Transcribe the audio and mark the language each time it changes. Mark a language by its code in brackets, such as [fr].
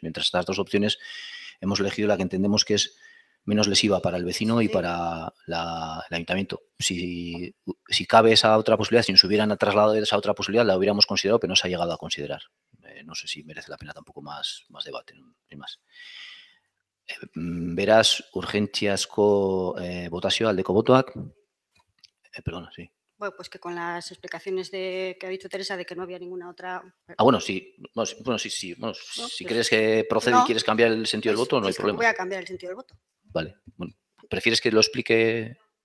[es] Mientras estas dos opciones hemos elegido la que entendemos que es menos lesiva para el vecino y para el ayuntamiento. Si cabe esa otra posibilidad, si nos hubieran trasladado esa otra posibilidad, la hubiéramos considerado, pero no se ha llegado a considerar. No sé si merece la pena tampoco más debate, sin más. [eu] Beraz, urgentziazko botazioa aldeko botoak. [es] Perdona, sí. Bueno, pues que con las explicaciones que ha dicho Teresa de que no había ninguna otra... Bueno, sí. Bueno, sí. Bueno, no, si pues, crees que procede y quieres cambiar el sentido del voto, no hay problema. Voy a cambiar el sentido del voto. Vale. Bueno, ¿prefieres que lo explique?